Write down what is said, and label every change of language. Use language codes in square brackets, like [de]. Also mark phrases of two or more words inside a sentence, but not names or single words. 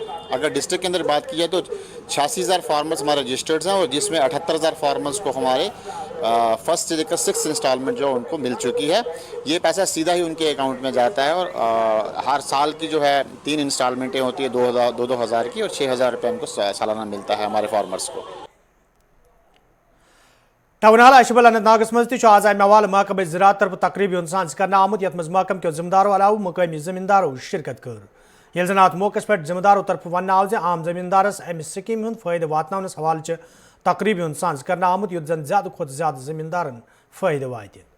[hi] अगर डिस्ट्रिक्ट के अंदर बात की जाए तो 86,000 फार्मर्स हमारे रजिस्टर्ड हैं और जिसमें 78,000 फार्मर्स को हमारे फर्स्ट से लेकर 6th इंस्टॉलमेंट जो उनको मिल चुकी है। ये पैसा सीधा ही उनके अकाउंट में जाता है और हर साल की जो है 3 इंस्टॉलमेंटें होती है 2,000 की और 6,000 रुपये उनको सालाना मिलता है हमारे फार्मर्स को। [ks] टाउन अशबल अनंतनागस मज आज अमे हवाले महकमे ज़राअत तरफ तकरीब हूं सांझ कर आमुत यथ मज महकम के जिम्मेदारों अलाव मकामी जमींदारों शिरकत कर। ये जन अत मौके पे जिम्मेदारों तरफ वन आव आम जमींदारस अमि स्कीम हूं फायदे वातनावनस हवाले तकरीब हूं सांझ कर आमुत युद्ध जन ज्यादा खुद ज्यादा जमींदारन फायदे वाते।